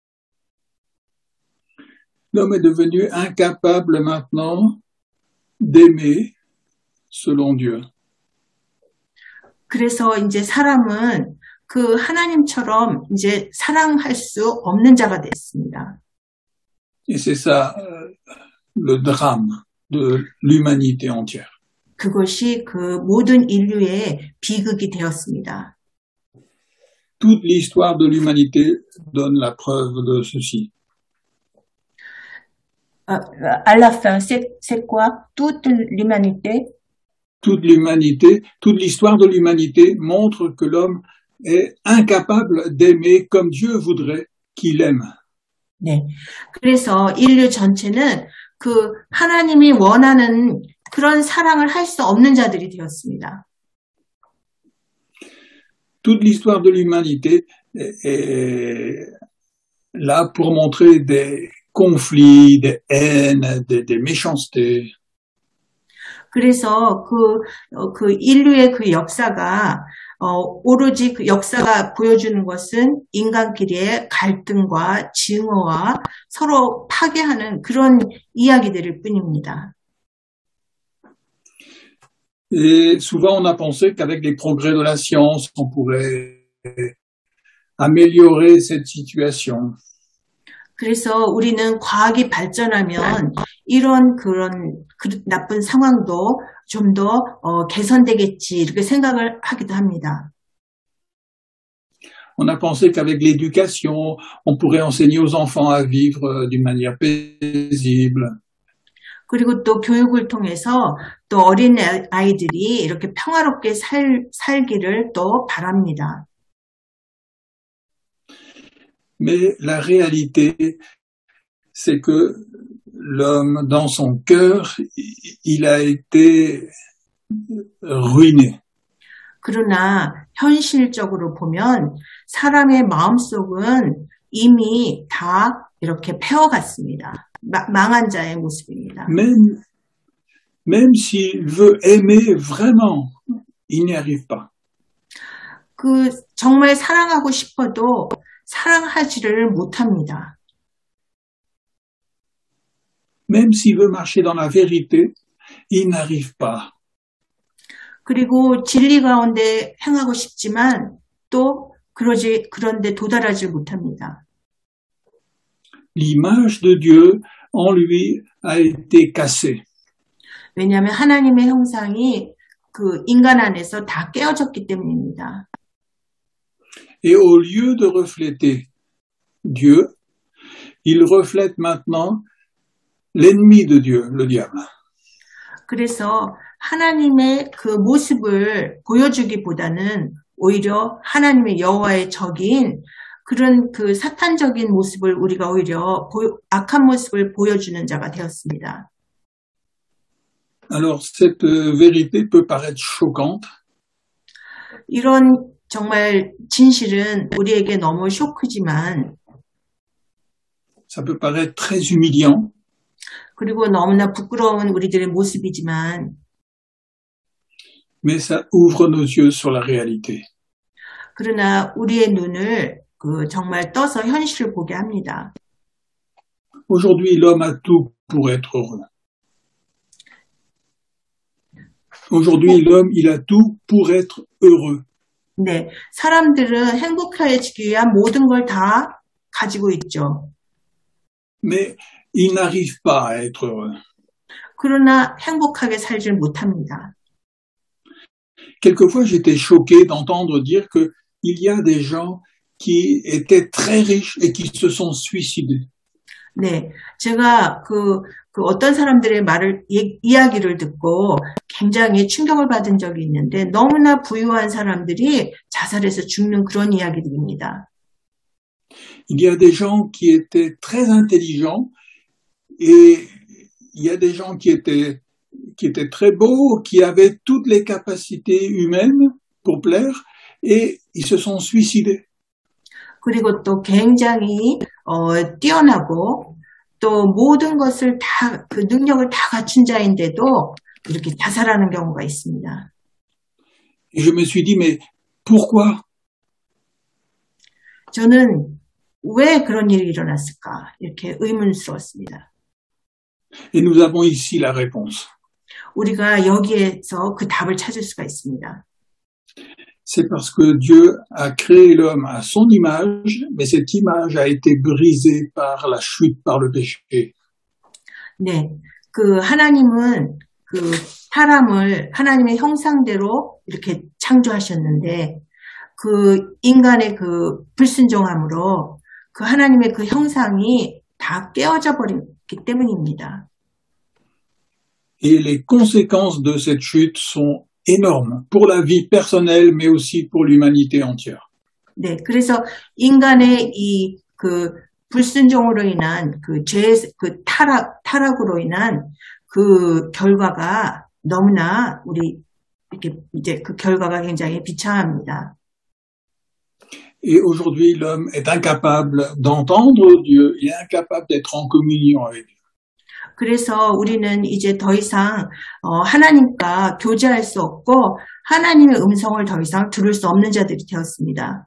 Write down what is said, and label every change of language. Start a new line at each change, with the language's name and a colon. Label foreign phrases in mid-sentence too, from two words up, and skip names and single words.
French: L'homme est devenu incapable maintenant d'aimer selon Dieu.
Korean: 그래서 이제 사람은 그 하나님처럼 이제 사랑할 수 없는 자가 됐습니다.
French: Et c'est ça le drame de l'humanité entière.
Korean: 그것이 그 모든 인류의 비극이 되었습니다.
French: Toute l'histoire de l'humanité donne la preuve de ceci. À la fin, c'est quoi? Toute l'humanité? Toute l'humanité, toute l'histoire de l'humanité montre que l'homme est incapable d'aimer comme Dieu voudrait qu'il aime.
Korean: 네. 그래서 인류 전체는 그 하나님이 원하는 그런 사랑을 할 수 없는 자들이 되었습니다.
French: Toute l'histoire de l'humanité est là pour montrer des conflits, des haines, des méchancetés.
Korean: 그래서 그 인류의 그 역사가 오로지 그 역사가 보여주는 것은 인간끼리의 갈등과 증오와 서로 파괴하는 그런 이야기들일 뿐입니다.
French: Et souvent on a pensé qu'avec les progrès de la science, on pourrait améliorer cette situation.
Korean: 그래서 우리는 과학이 발전하면 이런 그런 나쁜 상황도 좀 더 개선되겠지 이렇게 생각을 하기도 합니다.
French: On a pensé qu'avec l'éducation, on pourrait enseigner aux enfants à vivre d'une manière paisible.
Korean: 그리고 또 교육을 통해서 또 어린 아이들이 이렇게 평화롭게 살기를 또 바랍니다.
French: Mais la réalité, c'est que l'homme, dans son cœur, il a été ruiné.
Korean: 그러나 현실적으로 보면 사람의 마음속은 이미 다 이렇게 패어갔습니다. 망한 자의 모습입니다.
French: Même s'il veut aimer vraiment, il n'y arrive pas.
Korean: 그 정말 사랑하고 싶어도 사랑하지를 못합니다.
French: Même s'il veut marcher dans la vérité, il n'arrive pas.
Korean: 그리고 진리 가운데 행하고 싶지만 또 그런데 도달하지 못합니다.
French: L'image de Dieu en lui a été cassée.
Korean: 왜냐하면 하나님의 형상이 그 인간 안에서 다 깨어졌기 때문입니다.
French: Et au lieu de refléter Dieu, il reflète maintenant l'ennemi de Dieu, le diable.
Korean: 그래서 하나님의 그 모습을 보여주기보다는 오히려 하나님의 여호와의 적인 그런 그 사탄적인 모습을 우리가 오히려 악한 모습을 보여주는 자가 되었습니다.
French: Alors cette vérité peut paraître choquante.
Korean: 이런 정말 진실은 우리에게 너무 쇼크지만
French: Ça peut paraître très humiliant.
Korean: 그리고 너무나 부끄러운 우리들의 모습이지만
French: Mais ça ouvre nos yeux sur la réalité.
Korean: 그러나 우리의 눈을 정말 떠서 현실을 보게 합니다.
French: Aujourd'hui, l'homme a tout pour être heureux. Aujourd'hui, l'homme, il a tout pour être heureux.
Korean: 네, 사람들은 행복해지기 위한 모든 걸 다 가지고 있죠.
French: Mais il n'arrive pas à être heureux.
Korean: 그러나 행복하게 살질 못합니다.
French: Quelquefois, j'étais choqué d'entendre dire qu'il y a des gens qui étaient très riches et qui se sont suicidés.
Korean: 네, 제가 어떤 사람들의 이야기를 듣고 굉장히 충격을 받은 적이 있는데 너무나 부유한 사람들이 자살해서 죽는 그런 이야기들입니다.
French: Il y a des gens qui étaient très intelligents et il y a des gens qui étaient très beaux, qui avaient toutes les capacités humaines pour plaire et ils se sont suicidés.
Korean: 그리고 또 굉장히 뛰어나고 또 모든 것을 다 그 능력을 다 갖춘 자인데도 이렇게 자살하는 경우가 있습니다.
French: Et je me suis dit mais pourquoi?
Korean: 저는 왜 그런 일이 일어났을까 이렇게 의문스러웠습니다.
French: Et nous avons ici la réponse.
Korean: 우리가 여기에서 그 답을 찾을 수가 있습니다.
French: C'est parce que Dieu a créé l'homme à son image, mais cette image a été brisée par la chute, par le péché.
Korean: 네, 하나님은 사람을 하나님의 형상대로 이렇게 창조하셨는데 인간의 불순종함으로 하나님의 형상이 다 깨어져 버렸기 때문입니다.
French: Et les conséquences de cette chute sont énormes pour la vie personnelle, mais aussi pour l'humanité entière.
Korean: 네, 그래서 인간의 불순종으로 인한 타락으로 인한 결과가 너무나 이렇게 이제 결과가 굉장히 비참합니다.
French: Et aujourd'hui, l'homme est incapable d'entendre Dieu, il est incapable d'être en communion avec Dieu.
Korean: 그래서 우리는 이제 더 이상 하나님과 교제할 수 없고 하나님의 음성을 더 이상 들을 수 없는 자들이 되었습니다.